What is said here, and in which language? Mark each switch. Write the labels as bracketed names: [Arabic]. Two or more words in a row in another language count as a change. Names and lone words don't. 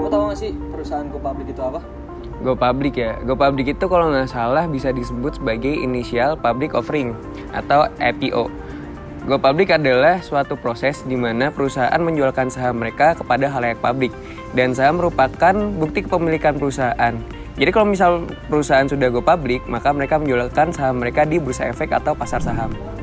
[Indonesian] nggak sih perusahaan [English] Go Public [Indonesian] itu apa? [English] Go Public [Indonesian] ya. [English] Go Public [Indonesian] itu kalau nggak salah bisa disebut sebagai [English] Initial Public Offering [Indonesian] atau IPO. [English] Go Public [Indonesian] adalah suatu proses di mana perusahaan menjualkan saham mereka kepada khalayak publik dan saham merupakan bukti kepemilikan perusahaan. Jadi kalau misal perusahaan sudah [English] Go Public, [Indonesian] maka mereka menjualkan saham mereka di bursa efek atau pasar saham.